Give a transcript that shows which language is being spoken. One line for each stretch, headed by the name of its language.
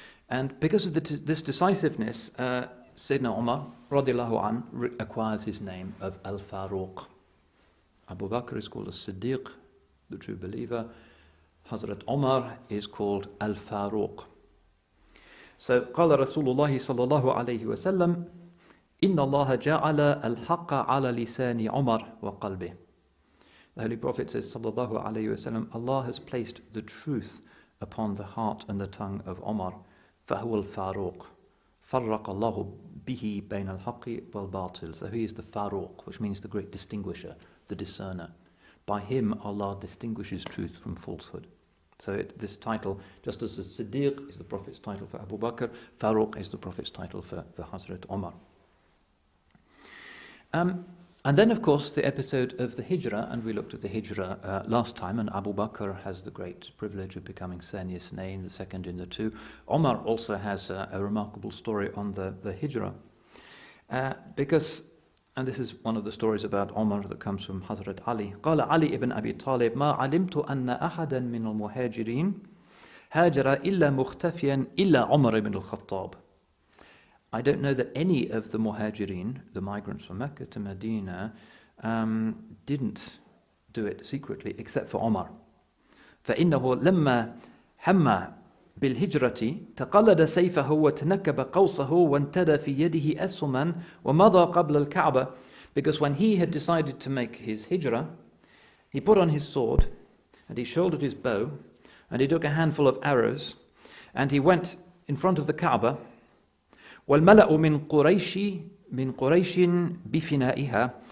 English: And because of this decisiveness, Sayyidina Umar radiallahu an acquires his name of al-Faruq. Abu Bakr is called as-Siddiq, the true believer. Hazrat Umar is called al-Faruq.
Arabic: So, قال رسول الله صلى الله عليه وسلم إن الله جعل الحق على لسان عمر وقلبه.
English: The Holy Prophet says, sallallahu alayhi wasallam, Allah has placed the truth upon the heart and the tongue of Umar.
Arabic: فهو الفاروق فرق الله به بين الحق والباطل.
English: So he is the Faruq, which means the great distinguisher, the discerner. By him, Allah distinguishes truth from falsehood. So this title, just as the Siddiq is the Prophet's title for Abu Bakr, Faruq is the Prophet's title for Hazrat Umar. And then, of course, the episode of the Hijrah, and we looked at the Hijrah last time, and Abu Bakr has the great privilege of becoming Thani Ithnain, the second in the two. Umar also has a remarkable story on the Hijrah. Because, and this is one of the stories about Umar that comes from Hazrat Ali.
Arabic: قال علي ibn Abi Talib ما علمت أن أحدا من المهاجرين هاجر إلا مختفيا إلا عمر ibn al-Khattab.
English: I don't know that any of the muhajirin, the migrants from Mecca to Medina, didn't do it secretly except for Umar.
Arabic: فإنه لما هم بالهجرة تقلد سيفه وتنكب قوسه وانتدى في يده أسهما ومضى قبل الكعبة.
English: Because when he had decided to make his hijrah, he put on his sword and he shouldered his bow and he took a handful of arrows and he went in front of the Kaaba.
Arabic: وَالْمَلَأُ مِنْ قُرَيْشٍ بِفِنَائِهَا.